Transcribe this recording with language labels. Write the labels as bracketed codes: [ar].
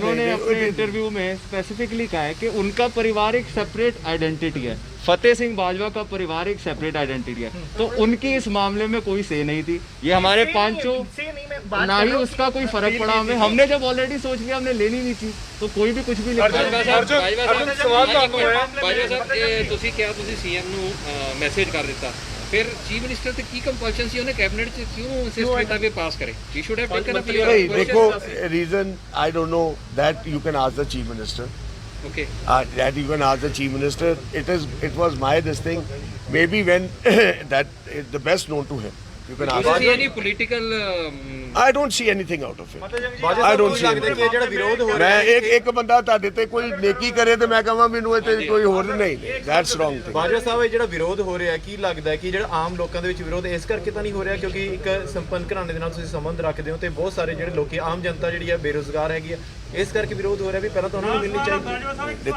[hi] उन्होंने अपने इंटरव्यू में स्पेसिफिकली कहा है कि उनका परिवार एक सेपरेट आइडेंटिटी है, फतेह सिंह बाजवा का परिवार एक सेपरेट आइडेंटिटी है, तो उनकी इस मामले में कोई से नहीं थी। ये हमारे पांचों से नहीं, मैं बात ना कर ही रहा हूँ उसका कोई फर्क पड़ा हमें, हमने जब ऑलरेडी सोच लिया हमने लेनी नहीं थी, तो कोई भी कुछ भी लिखता है। [pa] अर्जुन ਸਵਾਲ ਤੁਹਾਨੂੰ ਹੈ ਬਾਜਵਾ ਸਾਹਿਬ ਇਹ ਤੁਸੀਂ ਕਿਹਾ ਤੁਸੀਂ ਸੀਐਮ ਨੂੰ ਮੈਸੇਜ ਕਰ ਦਿੱਤਾ, ਫਿਰ ਚੀਫ ਮਿਨਿਸਟਰ ਤੇ ਕੀ ਕੰਪਲਸ਼ਨ ਸੀ ਉਹਨੇ ਕੈਬਨਿਟ ਚ ਕਿਉਂ ਇਨਸਿਸਟ ਕੀਤਾ ਵੀ ਪਾਸ ਕਰੇ? [en] he should have taken up [pa] ਨਹੀਂ ਦੇਖੋ [en] Reason I don't know that you can ask the chief minister okay that you can ask the chief minister. It was my this thing maybe when that is the best known to him. You can ask see any political I don't see anything out of it. I don't see anything. [pa] ਕਿ ਜਿਹੜਾ ਵਿਰੋਧ ਹੋ ਮੈਂ ਇੱਕ ਬੰਦਾ ਤੁਹਾਡੇ ਤੇ ਕੋਈ ਨੇਕੀ ਕਰੇ ਤੇ ਮੈਂ ਕਹਾਂ ਮੈਨੂੰ ਇਹ ਤੇ ਕੋਈ ਹੋਰ ਨਹੀਂ, [en] that's wrong thing. [pa] ਬਾਜਵਾ ਸਾਹਿਬ ਇਹ ਜਿਹੜਾ ਵਿਰੋਧ ਹੋ ਰਿਹਾ ਕੀ ਲੱਗਦਾ ਹੈ ਕਿ ਜਿਹੜਾ ਆਮ ਲੋਕਾਂ ਦੇ ਵਿੱਚ ਵਿਰੋਧ ਇਸ ਕਰਕੇ ਤਾਂ ਨਹੀਂ ਹੋ ਰਿਹਾ ਕਿਉਂਕਿ ਇੱਕ ਸੰਪੰਨ ਘਰਾਣੇ ਦੇ ਨਾਲ ਤੁਸੀਂ ਸੰਬੰਧ ਰੱਖਦੇ ਹੋ ਤੇ ਬਹੁਤ ਸਾਰੇ ਜਿਹੜੇ ਲੋਕੀ ਆਮ ਜਨਤਾ ਜਿਹੜੀ ਹੈ ਬੇਰੁਜ਼ਗਾਰ ਹੈਗੀ ਹੈ, ਇਸ ਕਰਕੇ ਵਿਰੋਧ ਹੋ ਰਿਹਾ ਵੀ ਪਹਿਲਾਂ ਤਾਂ ਉਹਨਾਂ ਨੂੰ ਮਿਲਣੀ ਚਾਹੀਦੀ।